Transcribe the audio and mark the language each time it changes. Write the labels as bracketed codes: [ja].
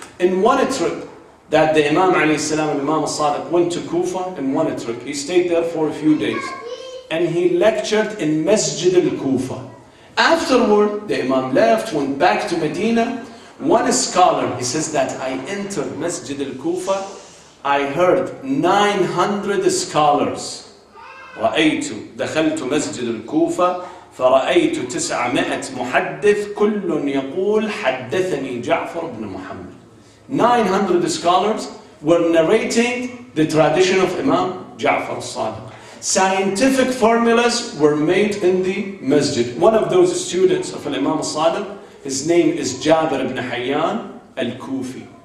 [en] In one trip that the Imam alayhi salam and Imam al-Sadiq went to Kufa, in one trip, he stayed there for a few days and he lectured in Masjid al-Kufa. Afterward, the Imam left, went back to Medina. One scholar, he says that I entered Masjid al-Kufa, I heard 900 scholars. [ar] دخلت مسجد الكوفة فرأيت 900 محدث كل يقول حدثني جعفر بن محمد. [en] 900 scholars were narrating the tradition of Imam Jafar al-Sadiq. Scientific formulas were made in the masjid. One of those students of Imam al-Sadiq, his name is Jabir ibn Hayyan al-Kufi.